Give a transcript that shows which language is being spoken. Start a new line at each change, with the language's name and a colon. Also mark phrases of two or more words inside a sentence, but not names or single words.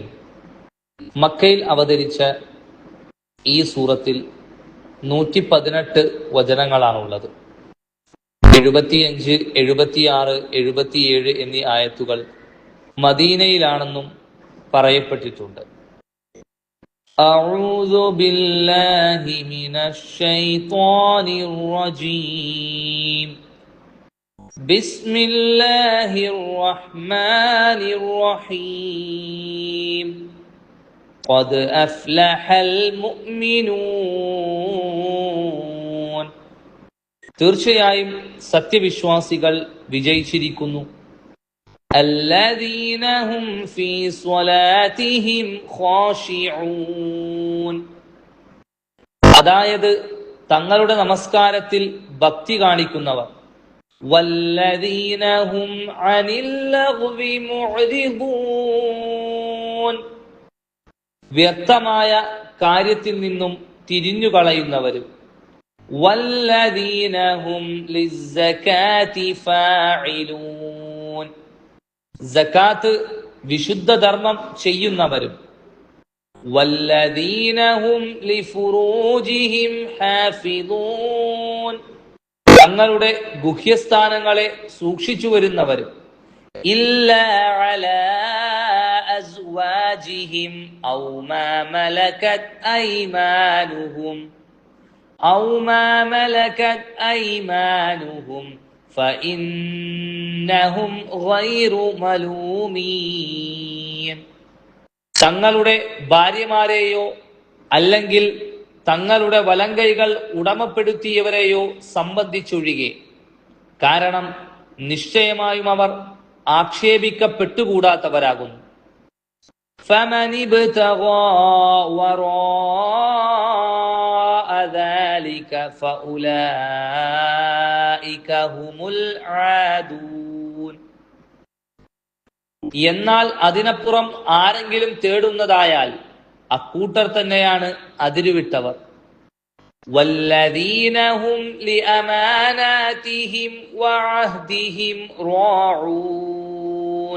Malayalam: മക്കയിൽ അവതരിച്ച ഈ സൂറത്തിൽ 118 വചനങ്ങളാണുള്ളത്. 75, 76, 77 എന്നീ ആയത്തുകൾ മദീനയിലാണെന്നും പറയപ്പെട്ടിട്ടുണ്ട്.
Arabic: أعوذ بالله من الشيطان الرجيم. بسم الله الرحمن الرحيم. قد أفلح المؤمنون.
Malayalam: തീർച്ചയായും സത്യവിശ്വാസികൾ വിജയിച്ചിരിക്കുന്നു.
Arabic: الذين هم في صلاتهم خاشعون.
Malayalam: അതായത് തങ്ങളുടെ നമസ്കാരത്തിൽ ഭക്തി കാണിക്കുന്നവർ.
Arabic: والذين هم عن اللغو معرضون.
Malayalam: വ്യർത്ഥമായ കാര്യത്തിൽ നിന്നും തിരിഞ്ഞു കളയുന്നവരും.
Arabic: والذين هم للزكاة فاعلون.
Malayalam: സകാത്ത് വിശുദ്ധ ധർമ്മം ചെയ്യുന്നവരും.
Arabic: والذين هم لفروجهم حافظون.
Malayalam: തങ്ങളുടെ ഗുഹ്യസ്ഥാനങ്ങളെ സൂക്ഷിച്ചു വരുന്നവരും.
Arabic: إلا على أزواجهم أو ما ملكت أيمانهم فإنهم غير ملومين.
Malayalam: തങ്ങളുടെ ഭാര്യമാരെയോ അല്ലെങ്കിൽ തങ്ങളുടെ വലങ്കൈകൾ ഉടമപ്പെടുത്തിയവരെയോ സംബന്ധിച്ചൊഴികെ, കാരണം നിശ്ചയമായും അവർ ആക്ഷേപിക്കപ്പെട്ടുകൂടാത്തവരാകുന്നു.
Arabic: فمن ابتغى وراء ذلك فأولئك هم العادون.
Malayalam: എന്നാൽ അതിനപ്പുറം ആരെങ്കിലും തേടുന്നതായാൽ അക്കൂട്ടർ തന്നെയാണ് അതിരുവിട്ടവർ.
Arabic: والذين هم لأماناتهم وعهدهم راعون.